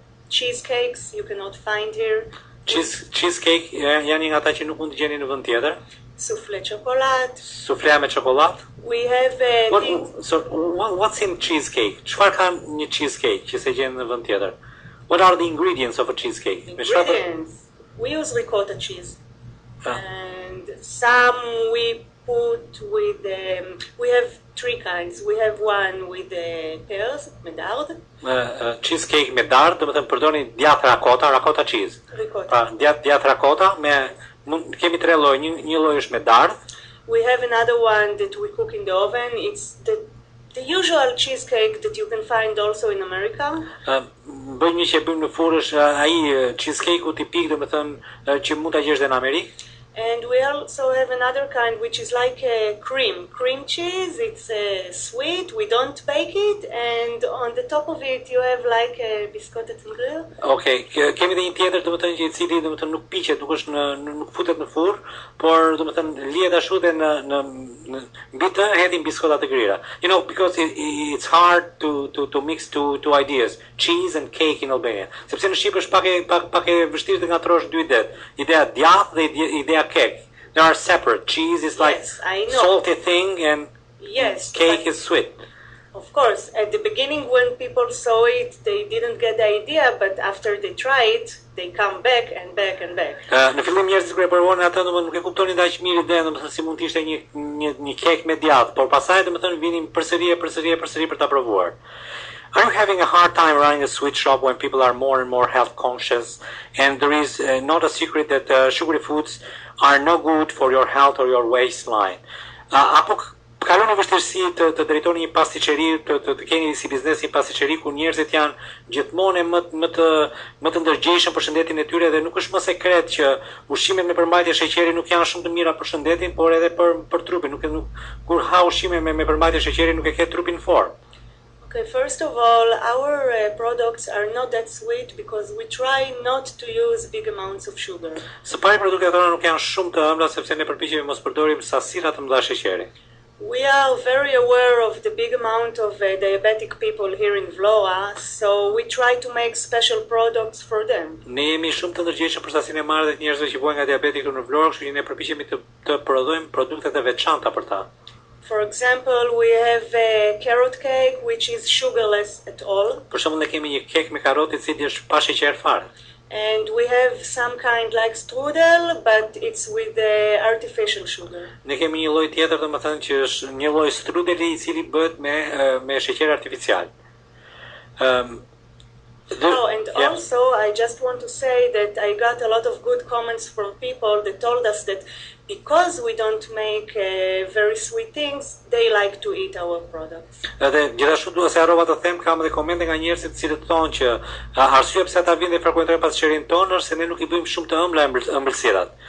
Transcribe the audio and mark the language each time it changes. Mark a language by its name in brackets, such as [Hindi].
[English] Cheesecakes you cannot find here. [Albanian] Cheesecake janë një nga ata që nuk mund t'i gjeni në vend tjetër. [English] Soufflé chocolat. [Albanian] Sufle me çokoladë. [English] We have what's in cheesecake? [Albanian] Çfarë ka një cheesecake që se gjen në vend tjetër? [English] What are the ingredients of a cheesecake? Ingredients. We use ricotta cheese. And some we put with we have 3 kinds. We have one with pears, medard. [Albanian] Cheesecake me dard, do të thënë përdorni djath ricotta cheese. Pra djath ricotta me kemi 3 lloj, një lloj është me dardh. [English] We have another one that we cook in the oven. It's the usual cheesecake that you can find also in America. [Albanian] Bëjmë një që bëjmë në furrë është ai cheesecake-u tipik, domethënë që mund ta gjesh edhe në Amerikë. [English] And we also have another kind which is like a cream cheese. It's sweet. We don't bake it, and on the top of it you have like a biscotte and grill. [Albanian] Okay, kemi edhe një tjetër domethënë që I cili domethënë nuk piqet, nuk futet në furr, por domethënë lihet ashtu dhe në mbi të hedhin biskota të grira. [English] You know, because it's hard to mix two ideas, cheese and cake in Albania. [Albanian] Sepse në Shqipëri është pak e vështirë të ngatrosh dy idetë. Ideja djath dhe ideja cake. [English] They are separate. Cheese is like salty thing and cake is sweet. Of course, at the beginning when people saw it, they didn't get the idea, but after they try it, they come back and back and back. [Albanian] Në fillim njerëzit kur e provonin atë, domethënë nuk e kuptonin aq mirë idenë, domethënë si mund të ishte një kek me djath, por pastaj domethënë vinin përsëri për ta provuar. [English] Are you having a hard time running a sweet shop when people are more and more health conscious, and there is not a secret that sugary foods are no good for your health or your waistline? [Albanian] Apo kalon në vështirësi të drejtoni një pasticeri, të keni si biznes një pasticeri ku njerëzit janë gjithmonë më të ndërgjegjshëm për shëndetin e tyre dhe nuk është më sekret që ushqimet me përmbajtje sheqeri nuk janë shumë të mira për shëndetin, por edhe për trupin. Kur ha ushqime me përmbajtje sheqeri nuk e ke trupin në formë. [English] Okay, first of all, our products are not that sweet because we try not to use big amounts of sugar. [Albanian] Së pari produktet tona nuk janë shumë të ëmbla sepse ne përpiqemi mos përdorim sasira të mëdha sheqeri. [English] We are very aware of the big amount of diabetic people here in Vlora, so we try to make special products for them. [Albanian] Ne jemi shumë të ndërgjegjshëm për sasinë e madhe të njerëzve që vuajnë nga diabeti këtu në Vlorë, kështu që ne përpiqemi të prodhojmë produkte të veçanta për ta. [English] For example, we have a carrot cake which is sugarless at all. [Albanian] Për shembull, ne kemi një kek me karrotë i cili është pa sheqer fare. [English] And we have some kind like strudel, but it's with the artificial sugar. [Albanian] Ne kemi një lloj tjetër, domethënë që është një lloj strudeli i cili bëhet me sheqer artificial. [English] And also, I just want to say that I got a lot of good comments from people that told us that because we don't make very sweet things, they like to eat our products. [Albanian] Edhe gjithashtu dua se harrova të them, kam edhe komente nga njerëzit të cilët thonë që arsyeja pse ata vinë dhe frekuentojnë pasqerin tonë është se ne nuk i bëjmë shumë të ëmbla ëmbëlsirat.